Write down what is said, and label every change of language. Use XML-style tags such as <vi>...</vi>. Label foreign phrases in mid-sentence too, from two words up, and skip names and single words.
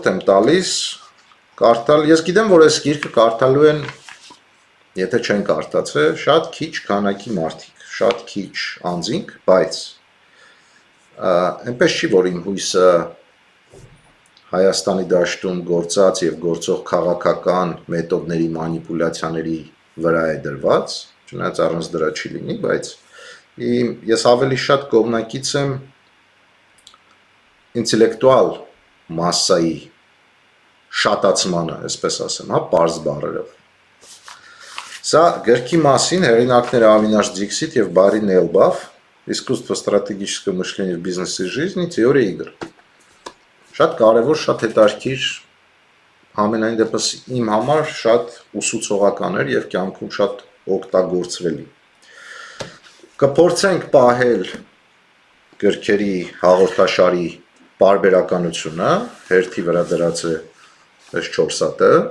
<hy>եմ տալիս կարդալ, ես գիտեմ, որ այս գիրքը կարդալու են, եթե չեն կարդացել, շատ քիչ քանակի մարդիկ, շատ քիչ անձինք, բայց այնպես չի, որ իմ հույսը Հայաստանի դաշտում գործած եւ գործող քաղաքական մեթոդների մանիպուլյացիաների վրա է դրված, չնայած առանց դրա չի լինի, բայց ես ավելի շատ կողմնակից եմ ինտելեկտուալ մասսայի շատացմանը, այսպես ասեմ, հա, պարզ բառերով։ Սա գրքի մասին հեղինակները Ավինաշ Դիքսիտ եւ Բարի Նելբաֆ,</hy> <ru>Искусство стратегического мышления в бизнесе и жизни, теория игр։</ru> <hy>Շատ կարևոր, շատ հետաքրքիր, ամենայն դեպս իմ համար շատ ուսուցողական էր եւ կյանքում շատ օգտագործվելի։ Կփորձենք պահել գրքերի հաղորդաշարի պարբերականությունը, հերթի վրա դրած է այս 4 հատը։</hy>